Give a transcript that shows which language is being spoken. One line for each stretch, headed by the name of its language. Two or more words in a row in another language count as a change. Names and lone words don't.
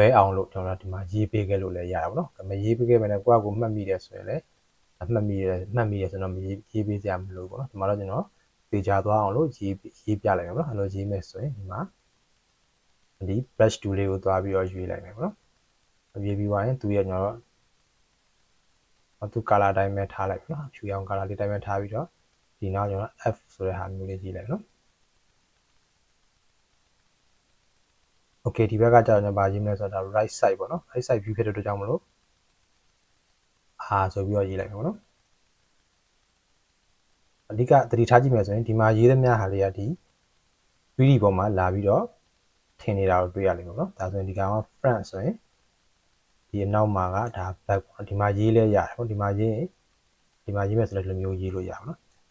Burmese: အောင်လို့ကျွန်တော်တို့ဒီမှာရေးပေးခဲ့လို့လည်းရတာပေါ့နော်မရေးပေးခဲ့ဘဲနဲ့ကိုယ့်အကူမှတ်မိတယ်ဆိုရင်လည်းမှတ်မိရဆိုတော့မရေးပေးစရာမလိုဘူးပေါ့နော်ဒီမှာတော့ကျွန်တော်ပေချာသွားအောင်လို့ရေးပြလိုက်မယ်ပေါ့နော်အဲ့လိုရေးမယ်ဆိုရင်ဒီမှာဒီ
English: brush tool
Burmese: လေးကိုသွားပြီးတော့ရွေးလိုက်မယ်ပေါ့နော်ရွေးပြီးသွားရင်သူရဲ့ကျွန်တော်တို့သူ color တိုင်းပဲထားလိုက်ပေါ့နော်ဖြူရောင် color လေးတိုင်းပဲထားပြီးတော့ဒီနောက်ကျွန်တော် F ဆိုတဲ့ဟာမျိုးလေးရေးလိုက်နော် Okay ဒီဘက်ကကြာကျွန်တော်ဗာရေးမလဲဆိုတော့
English: right side
Burmese: ပေါ့နော်
English: right side view
Burmese: ဖြစ်တဲ့အတွက်ကြောင့်မလို့ဆိုပြီးတော့ရေးလိုက်မယ်ပေါ့နော်အဓိကသတိထားကြည့်မယ်ဆိုရင်ဒီမှာရေးသမျှဟာလေးကဒီ 3D ပေါ်မှာလာပြီးတော့ထင်နေတာကိုတွေ့ရလိမ့်မယ်ပေါ့နော်ဒါဆိုရင်ဒီကောင်က front ဆိုရင်ဒီအနောက်မှာကဒါ back ပေါ့ဒီမှာရေးလဲရတယ်ပေါ့ဒီမှာရေးရင်ဒီမှာရေးမယ်ဆိုလည်းဒီလိုမျိုးရေးလို့ရပါတော့